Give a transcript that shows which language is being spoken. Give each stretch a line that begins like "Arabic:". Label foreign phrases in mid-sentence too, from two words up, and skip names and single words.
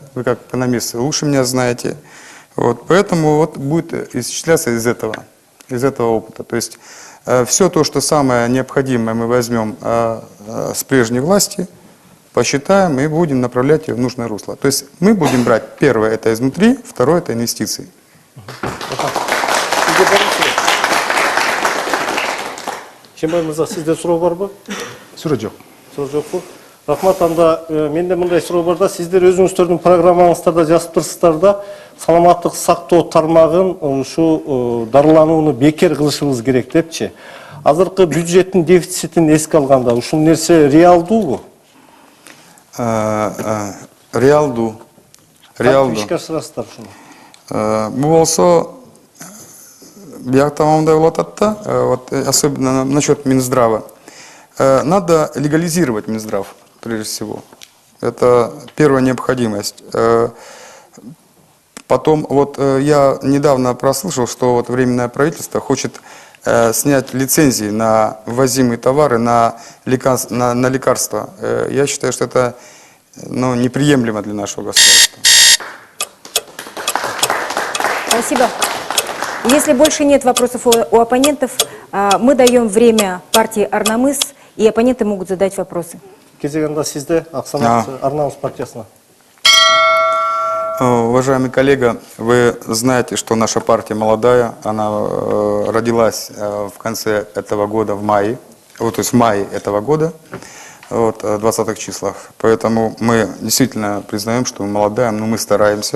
Russian: Вы как экономисты лучше меня знаете. Вот, поэтому вот будет исчисляться из этого опыта. То есть все то, что самое необходимое, мы возьмем с прежней власти, посчитаем и будем направлять ее в нужное русло. То есть мы будем брать первое это изнутри, второе это инвестиции.
Kyrgyz: Шембай мырза, сизде суроо барбы? Суроо жок. Суроо жокпу? Рахмат, анда менде мындай суроо бар да, сиздер өзүңүздөрдүн программаңыздарда жазып турсуздар да, саламаттык сактоо тармагын ушу дарыланууну бекер кылышыбыз керек депчи. Азыркы бюджеттин дефицитин эске алганда ушул нерсе реалдуубу? Реалдуу. Кантип ишке ашырасыздар ушуну? Бул болсо биякта мындай болуп атат да,
Russian: вот особенно насчет Минздрава. Надо легализировать Минздрав, прежде всего. Это первая необходимость. Потом, вот я недавно прослышал, что вот Временное правительство хочет снять лицензии на ввозимые товары, на лекарства. Я считаю, что это неприемлемо для нашего государства. Спасибо. Если больше нет вопросов у оппонентов, мы даем время партии «Арнамыс», и оппоненты могут задать вопросы.
Kyrgyz: Кезеганда сизде Аксанат Арнамыс партиясына.
Russian: Уважаемый коллега, вы знаете, что наша партия молодая, она родилась в конце этого года, в мае, вот, то есть в мае этого года, вот, в 20-х числах. Поэтому мы действительно признаем, что мы молодая, но мы стараемся.